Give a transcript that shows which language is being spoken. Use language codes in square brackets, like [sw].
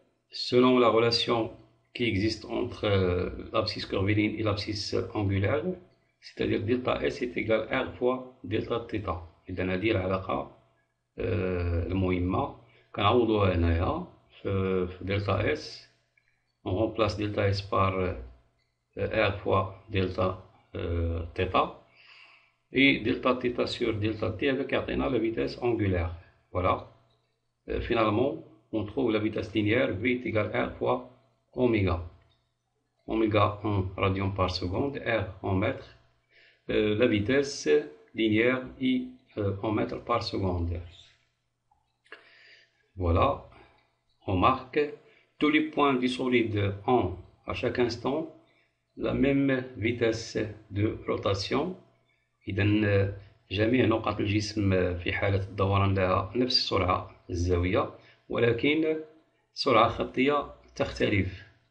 [fr] Selon la relation qui existe entre l'abscisse curviligne et l'abscisse angulaire, c'est-à-dire delta S est égal à R fois delta θ. [ar] إذا هذه العلاقة المهمة كنعوضوها هنايا في delta S. [fr] On remplace delta S par R fois delta θ et delta θ sur delta t avec [ar] يعطينا [fr] la vitesse angulaire. Voilà. Finalement, on trouve la vitesse linéaire V est égal à R fois oméga. Oméga en radian par seconde, R en mètres. la vitesse linéaire I en mètres par seconde. Voilà, on marque tous les points du solide ont à chaque instant la même vitesse de rotation. [ar] إذا جميع نقط الجسم في حالة الدوران لها نفس السرعة الزاوية، ولكن سرعة خطية تختلف.